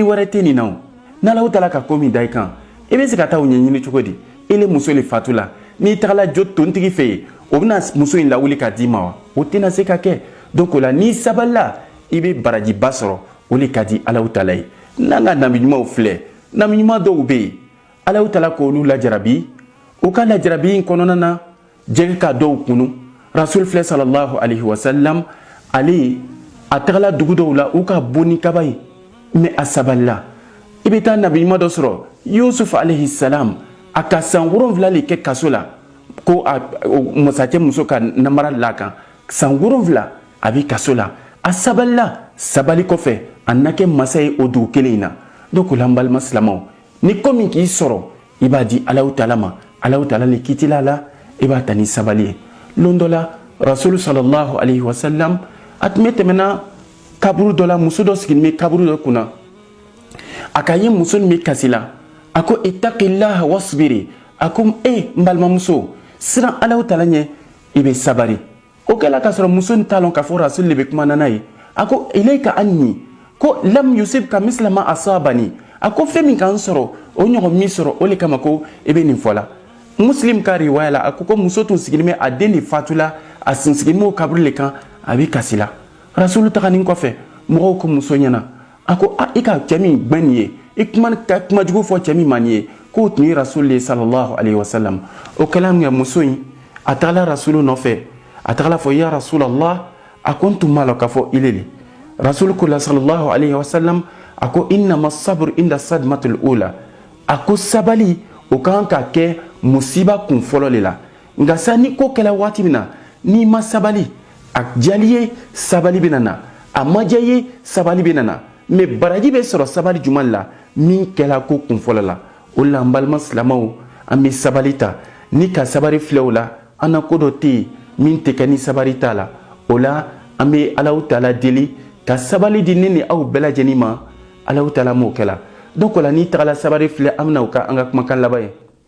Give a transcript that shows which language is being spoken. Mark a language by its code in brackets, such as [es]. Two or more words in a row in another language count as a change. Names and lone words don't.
[bm] wɛrɛ tɛ nin na o n'Alahu taala ka ko min da i kan i bɛ se ka taa o ɲɛɲini cogo di i le muso le fatula n'i tagala jo tontigi fɛ yen o bɛna muso in lawuli ka d'i ma wa o tɛna se ka kɛ donc o la n'i sabalila i bɛ barajiba sɔrɔ o le ka di Alahu taala ye n'an ka nabi ɲumanw filɛ nabi ɲuman dɔw bɛ yen Alahu taala k'olu lajarabi o ka lajarabi in kɔnɔna na jɛgɛ ka dɔw kunu rasul filɛ [ar] صلى الله عليه وسلم [bm] ale a tagala dugu dɔw la u ka bon ni kaba ye mais a sabalila i bɛ taa nabi ɲuman dɔ sɔrɔ Yusuf [ar] عليه السلام [bm] a ka san 7 le kɛ kaso la ko masakɛ muso ka namara la kan san 7 a bɛ kaso la a sabalila sabali kɔfɛ a na kɛ masa ye o dugu kelen in na donc o la n balima silamɛw ni ko min k'i sɔrɔ i b'a di Alahu taala ma Alahu taala le kitila la i b'a ta ni sabali ye lon dɔ la rasul [ar] صلى الله عليه وسلم [bm] a tun bɛ tɛmɛna kaburu dɔ la muso dɔ sigilen bɛ kaburu dɔ kunna a ka ye muso min bɛ kasi la a ko [ar] اتقي الله واصبري [bm] a ko n balimamuso siran Alahu taala ɲɛ i bɛ sabari o kɛla k'a sɔrɔ muso in t'a lɔn k'a fɔ rasul le bɛ kumana n'a ye a ko ilayka anni ko lam yusibka misla ma asabani a ko fɛn min k'an sɔrɔ o ɲɔgɔn min sɔrɔ o le kama ko i bɛ nin fɔ la muslim ka riwaya la a ko muso tun sigilen bɛ a den de fatula a sin sigilen bɛ o kaburu le kan a bɛ kasi la rasulu taganin kɔfɛ mɔgɔw ko muso ɲɛna a ko i ka cɛ min gbɛn nin ye i ka kuma jugu fɔ cɛ min ma nin ye k'o tun ye rasul le [ar] صلى الله عليه وسلم [bm] o kɛla min kɛ muso in a tagala rasulu nɔfɛ a tagala fɔ [ar] يا رسول الله [bm] a ko n tun b'a la k'a fɔ ile le rasul ko la [ar] صلى الله عليه وسلم [bm] a ko [ar] إنما الصبر عند الصدمة الأولى [bm] a ko sabali o kan ka kɛ musiba kun fɔlɔ le la nka sa ni ko kɛla waati min na n'i ma sabali a diyali ye sabali bɛ na a ma diya ye sabali bɛ na mais baraji bɛ sɔrɔ sabali jumɛn la min kɛla ko kun fɔlɔ la o la n balima silamɛw an bɛ sabali ta ni ka sabali filɛ o la an na ko dɔ tɛ yen min tɛ kɛ ni sabali t'a la o la an bɛ Alahu taala deli ka sabali di ne ni aw bɛɛ lajɛlen ma Alahu taala m'o kɛla donc o la n'i tagala sabali filɛ an bɛna o ka an ka kumakan laban ye